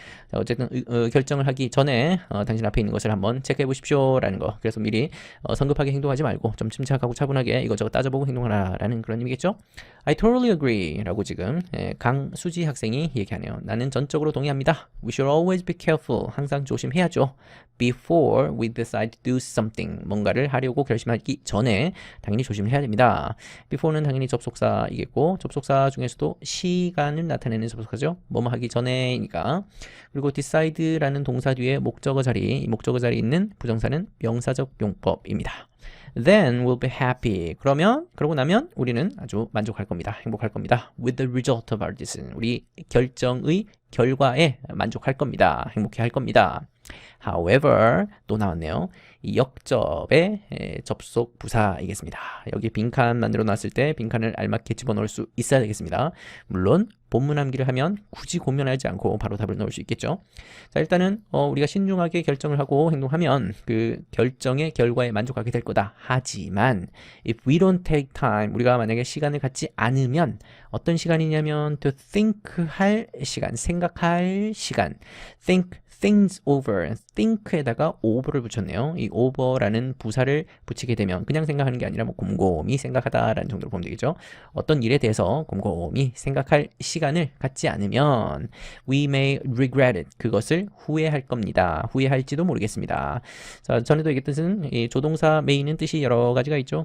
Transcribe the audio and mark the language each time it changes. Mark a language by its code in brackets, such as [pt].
[ko] 자, 어쨌든 결정을 하기 전에 당신 앞에 있는 것을 한번 체크해 보십시오 라는 거. 그래서 미리 성급하게 행동하지 말고 좀 침착하고 차분하게 이것저것 따져보고 행동하라 라는 그런 의미겠죠. [en] I totally agree [ko] 라고 지금 강수지 학생이 얘기하네요. 나는 전적으로 동의합니다. [en] We should always be careful. [ko] 항상 조심해야죠. [en] Before we decide to do something. [ko] 뭔가를 하려고 결심하기 전에 당연히 조심을 해야 됩니다. Before는 당연히 접속사이겠고, 접속사 중에서도 시간을 나타내는 접속사죠. 뭐뭐 하기 전에니까. 그리고 decide라는 동사 뒤에 목적어 자리, 이 목적어 자리에 있는 부정사는 명사적 용법입니다. [en] Then we'll be happy. [ko] 그러고 나면 우리는 아주 만족할 겁니다. 행복할 겁니다. [en] With the result of our decision. [ko] 우리 결정의 결과에 만족할 겁니다. 행복해 할 겁니다. However, 또 나왔네요. 이 역접의 접속 부사이겠습니다. 여기 빈칸 만들어 놨을 때 빈칸을 알맞게 집어넣을 수 있어야 되겠습니다. 물론 본문 암기를 하면 굳이 고민하지 않고 바로 답을 넣을 수 있겠죠. 자, 일단은 우리가 신중하게 결정을 하고 행동하면 그 결정의 결과에 만족하게 될 거다. 하지만 [en] if we don't take time, [ko] 우리가 만약에 시간을 갖지 않으면 어떤 시간이냐면 [en] to think [ko] 할 시간, 생각할 시간. [en] think things over, [ko] think에다가 over를 붙였네요. 이 over라는 부사를 붙이게 되면 그냥 생각하는 게 아니라 뭐 곰곰이 생각하다라는 정도로 보면 되겠죠. 어떤 일에 대해서 곰곰이 생각할 시간을 갖지 않으면 [en] we may regret it, [ko] 그것을 후회할 겁니다. 후회할지도 모르겠습니다. 자, 전에도 얘기했듯은 이 조동사 may는 뜻이 여러 가지가 있죠.